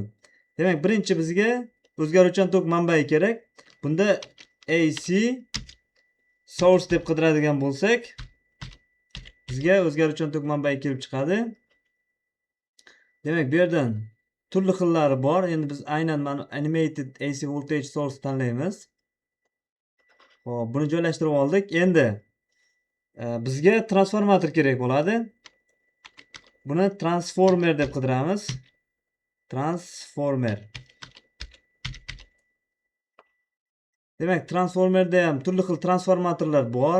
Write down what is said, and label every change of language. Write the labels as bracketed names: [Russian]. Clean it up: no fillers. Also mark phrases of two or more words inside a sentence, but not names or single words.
[Uzbek] Demak, birinchi bizga o'zgaruvchan tok manbai kerak. Bunda [English] AC source [Uzbek] deb qidiradigan bo'lsak, bizga o'zgaruvchan tok manbai kelib chiqadi. Demak, bu yerdan turli xillari bor. Endi biz aynan mana [English] animated AC voltage source [Uzbek] tanlaymiz. Xo'p, buni joylashtirib oldik. Endi bizga transformator kerak bo'ladi. Buni transformer deb qidiramiz. Transformer. Demak, transformerda ham turli xil transformatorlar bor.